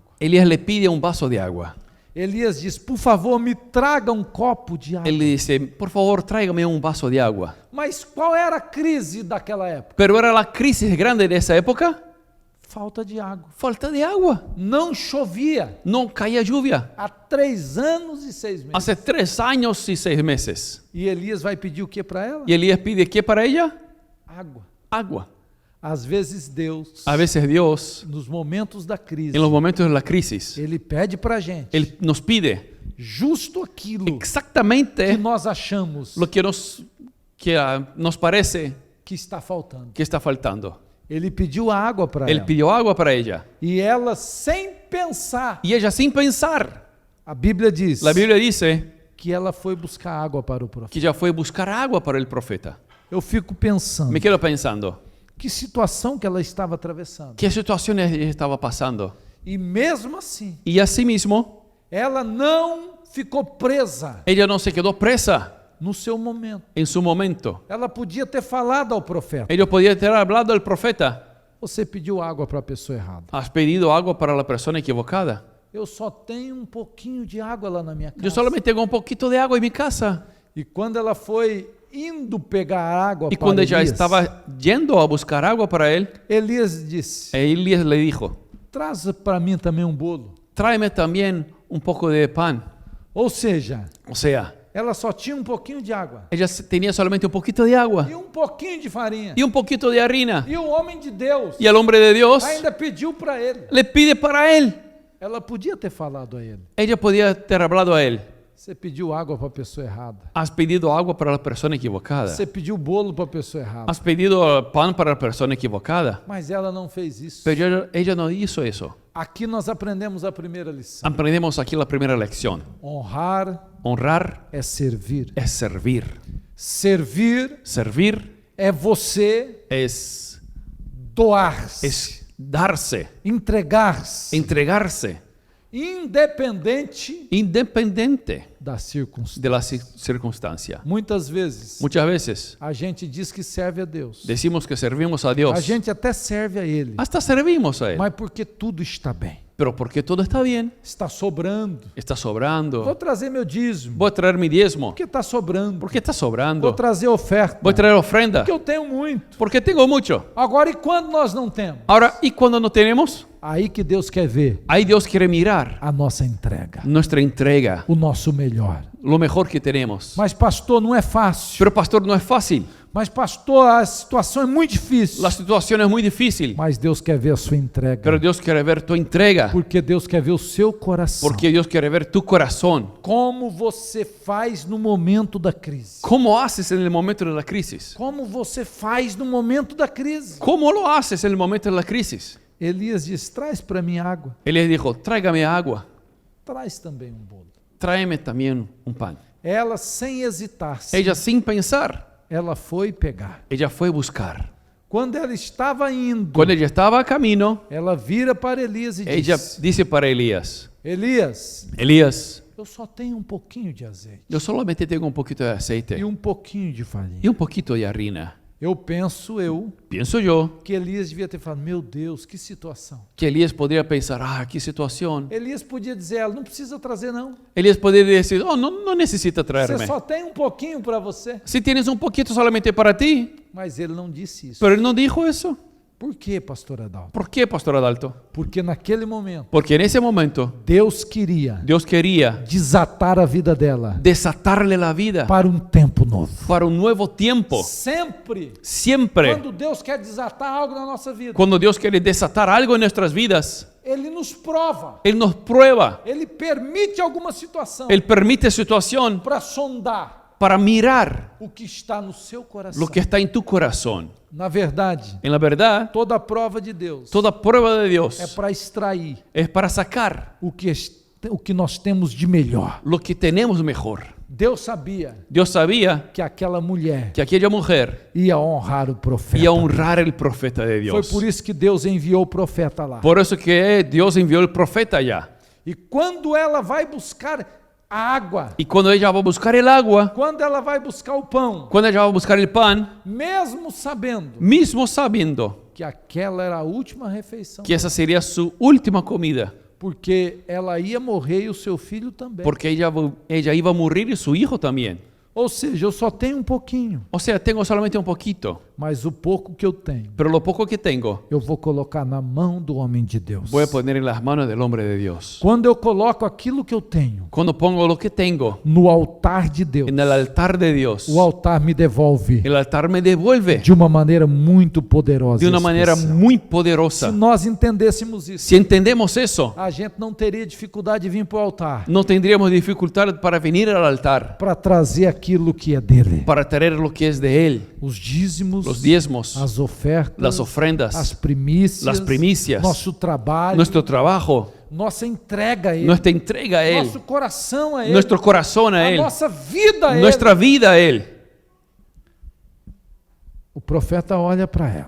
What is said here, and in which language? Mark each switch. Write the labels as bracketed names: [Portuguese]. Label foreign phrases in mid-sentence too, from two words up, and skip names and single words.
[Spanish] Elías le pide un vaso de agua. [Portuguese] Elias diz, por favor, me traga um copo de água. [Spanish] Él le dice, por favor, tráigame un vaso de agua. [Portuguese] Mas qual era a crise daquela época? [Spanish] Pero era la crisis grande de esa época, [Portuguese] Falta de água. [Spanish] falta de agua. [Portuguese] Não chovia [Spanish] No caía lluvia. [Portuguese] há 3 anos e 6 meses. [Spanish] Hace 3 años y 6 meses. [Portuguese] E Elias vai pedir o que para ela? [Spanish] Y Elías pide, ¿qué para ella? [Portuguese] Água. [Spanish] Agua. [Portuguese] Às vezes Deus, [Spanish] A veces Dios, [Portuguese] nos momentos da crise, [Spanish] en los momentos de la crisis, [Portuguese] Ele pede para a gente [Spanish] Él nos pide [Portuguese] justo aquilo que [Spanish] exactamente [Portuguese] nós achamos [Spanish] lo que nos parece [Portuguese] que está faltando. [Spanish] que está faltando. [Portuguese] Ele pediu água para [Spanish] Él [Portuguese] ela. [Spanish] pidió agua para ella. [Portuguese] E ela, sem pensar, [Spanish] Y ella, sin pensar, [Portuguese] a Bíblia diz [Spanish] la Biblia dice [Portuguese] que ela foi buscar água para o profeta. [Spanish] que ella fue a buscar agua para el profeta. [Portuguese] Eu fico pensando, [Spanish] Me quedo pensando, [Portuguese] que situação que ela estava atravessando. [Spanish] ¿qué situaciones ella estaba pasando? [Portuguese] E mesmo assim, [Spanish] Y asimismo, [Portuguese] ela não ficou presa [Spanish] ella no se quedó presa [Portuguese] no seu momento. [Spanish] en su momento. [Portuguese] Ela podia ter falado ao profeta. [Spanish] Ella podía tener hablado al profeta. [Portuguese] Você pediu água para a pessoa errada. [Spanish] Has pedido agua para la persona equivocada. [Portuguese] Eu só tenho um pouquinho de água lá na minha casa. [Spanish] Yo solamente tengo un poquito de agua en mi casa. [Portuguese] E quando ela foi indo pegar água [Spanish] Y [Portuguese] para [Spanish] cuando ella [Portuguese] Elias, [Spanish] estaba yendo a buscar agua para él, [Portuguese] Elias disse, [Spanish] Elías le dijo, [Portuguese] traz para mim também um bolo. [Spanish] tráeme también un poco de pan. [Portuguese] Ou seja, [Spanish] O sea, [Portuguese] ela só tinha um pouquinho de água [Spanish] ella tenía solamente un poquito de agua [Portuguese] e um pouquinho de farinha. [Spanish] y un poquito de harina. [Portuguese] E o homem de Deus [Spanish] Y el hombre de Dios [Portuguese] ainda pediu para ele. [Spanish] le pide para él. [Portuguese] Ela podia ter falado a ele. [Spanish] Ella podía ter hablado a él. [Portuguese] Você pediu água para a pessoa errada. [Spanish] Has pedido agua para la persona equivocada. [Portuguese] Você pediu bolo para a pessoa errada. [Spanish] Has pedido pan para la persona equivocada. [Portuguese] Mas ela não fez isso. [Spanish] Pero ella no hizo eso. [Portuguese] Aqui nós aprendemos a primeira lição. [Spanish] Aprendemos aquí la primera lección. [Portuguese] Honrar [Spanish] Honrar [Portuguese] é servir. [Spanish] es servir. [Portuguese] Servir [Spanish] Servir [Portuguese] é você [Spanish] es [Portuguese] doar-se, [Spanish] darse, [Portuguese] entregar-se, [Spanish] entregarse, [Portuguese] independente [Spanish] independiente [Portuguese] da circunstância. [Spanish] de la circunstancia. [Portuguese] Muitas vezes [Spanish] Muchas veces [Portuguese] a gente diz que serve a Deus. [Spanish] decimos que servimos a [Portuguese] A [Spanish] Dios. [Portuguese] gente até serve a Ele, [Spanish] Hasta servimos a Él. [Portuguese] mas porque tudo está bem. [Spanish] Pero porque todo está bien, [Portuguese] Está sobrando. [Spanish] está [Portuguese] Vou [Spanish] sobrando. [Portuguese] trazer meu dízimo. [Spanish] Voy a traer mi diezmo. [Portuguese] Porque está sobrando. [Spanish] Porque está [Portuguese] Vou [Spanish] sobrando. [Portuguese] trazer oferta. [Spanish] Voy a traer ofrenda. [Portuguese] Porque eu tenho muito. [Spanish] Porque tengo mucho. [Portuguese] Agora, e quando nós não temos? [Spanish] Ahora, ¿y cuando no tenemos? [Portuguese] Aí que Deus quer ver [Spanish] Ahí Dios quiere mirar [Portuguese] a nossa entrega, [Spanish] nuestra entrega, [Portuguese] o nosso melhor. [Spanish] lo mejor que tenemos. [Portuguese] Mas, pastor, não é fácil. [Spanish] Pero pastor, no es fácil. [Portuguese] Mas, pastor, a situação é muito difícil. [Spanish] La situación es muy difícil. [Portuguese] Mas Deus quer ver a sua entrega. [Spanish] Pero Dios quiere ver tu entrega. [Portuguese] Porque Deus quer ver o seu coração. [Spanish] Porque Dios quiere ver tu corazón. [Portuguese] Como você faz no momento da crise. [Spanish] ¿Cómo haces en el momento de la crisis? [Portuguese] Como você faz no momento da crise. [Spanish] ¿Cómo lo haces en el momento de la crisis? [Portuguese] Elias diz, traz para mim água. [Spanish] Él les dijo, tráigame agua, [Portuguese] Traz também um bolo. [Spanish] tráeme también un pan. [Portuguese] Ela, sem hesitar, [Spanish] Ella sin pensar, [Portuguese] ela foi pegar. [Spanish] ella fue a buscar. [Portuguese] Quando ela estava indo, [Spanish] Cuando ella estaba a camino, [Portuguese] ela vira para Elias e [Spanish] ella [Portuguese] diz, [Spanish] dice para Elías, [Portuguese] Elias, [Spanish] Elías, [Portuguese] eu só tenho um pouquinho de azeite [Spanish] yo solamente tengo un poquito de aceite [Portuguese] e um pouquinho de farinha. [Spanish] y un poquito de harina. [Portuguese] Eu penso [Spanish] Pienso yo [Portuguese] que Elias devia ter falado, meu Deus, que situação. [Spanish] que Elías podría pensar, qué situación. [Portuguese] Elias podia dizer, ela não precisa trazer não. [Spanish] Elías podría decir, no necesita [Portuguese] Você [Spanish] traerme. [Portuguese] só tem um pouquinho para você. [Spanish] Si tienes un poquito solamente para ti. [Portuguese] Mas ele não disse isso. [Spanish] Pero él no dijo eso. [Portuguese] Por quê, pastor Adalto? [Spanish] ¿Por qué, pastor Adalto? [Portuguese] Porque naquele momento, [Spanish] Porque en ese momento [Portuguese] Deus queria [Spanish] Dios quería [Portuguese] desatar a vida dela [Spanish] desatarle la vida [Portuguese] para um tempo novo. [Spanish] para un nuevo tiempo. [Portuguese] Sempre, [Spanish] Siempre, [Portuguese] quando Deus quer desatar algo na nossa vida, [Spanish] cuando Dios quiere desatar algo en nuestras vidas, [Portuguese] Ele nos prova, [Spanish] Él nos prueba, [Portuguese] Ele permite alguma situação [Spanish] Él permite situación [Portuguese] para sondar [Spanish] para mirar [Portuguese] o que está no seu coração. [Spanish] lo que está en tu corazón. [Portuguese] Na verdade, [Spanish] En la verdad, [Portuguese] toda a prova de Deus [Spanish] toda prueba de Dios [Portuguese] é para extrair [Spanish] es para sacar [Portuguese] o que nós temos de melhor. [Spanish] lo que tenemos mejor. [Portuguese] Deus sabia [Spanish] Dios sabía [Portuguese] que aquela mulher [Spanish] que aquella mujer [Portuguese] ia honrar o profeta. [Spanish] iba a honrar el profeta de [Portuguese] Foi [Spanish] Dios. [Portuguese] por isso que Deus enviou o profeta lá. [Spanish] Por eso que Dios envió el profeta allá. [Portuguese] E quando ela vai buscar a água, [Spanish] Y cuando ella va a buscar el agua, [Portuguese] quando ela vai buscar o pão, [Spanish] cuando ella va a buscar el pan, [Portuguese] mesmo sabendo [Spanish] mismo sabiendo [Portuguese] que aquela era a última refeição, [Spanish] que esa sería su última comida, [Portuguese] porque ela ia morrer e o seu filho também. [Spanish] porque ella iba a morir y su hijo también. [Portuguese] Ou seja, eu só tenho um pouquinho, [Spanish] O sea, tengo solamente un poquito, [Portuguese] mas o pouco que eu tenho, [Spanish] pero lo poco que tengo [Portuguese] eu vou colocar na mão do homem de Deus. [Spanish] voy a poner en las manos del hombre de Dios. [Portuguese] Quando eu coloco aquilo que eu tenho [Spanish] Cuando pongo lo que tengo [Portuguese] no altar de Deus, [Spanish] en el altar de Dios, [Portuguese] o altar me devolve [Spanish] el altar me devuelve [Portuguese] de uma maneira muito poderosa. [Spanish] de una [Portuguese] e [Spanish] manera [Portuguese] especial. [Spanish] muy [Portuguese] Se [Spanish] poderosa. [Portuguese] nós entendêssemos isso, [Spanish] Si entendemos eso, [Portuguese] a gente não teria dificuldade de vir para o altar [Spanish] no tendríamos dificultad para venir al altar, [Portuguese] para trazer aquilo que é dele. [Spanish] para traer lo que es de Él, [Portuguese] Os dízimos, [Spanish] los diezmos, [Portuguese] as ofertas, [Spanish] las ofrendas, [Portuguese] as primícias, [Spanish] las primicias, [Portuguese] nosso trabalho, [Spanish] nuestro trabajo, [Portuguese] nossa entrega a Ele, [Spanish] nuestra entrega a Él, [Portuguese] nosso coração a Ele, [Spanish] nuestro corazón a [Portuguese] a [Spanish] Él, [Portuguese] nossa vida a Ele. [Spanish] nuestra vida a Él. [Portuguese] O profeta olha para ela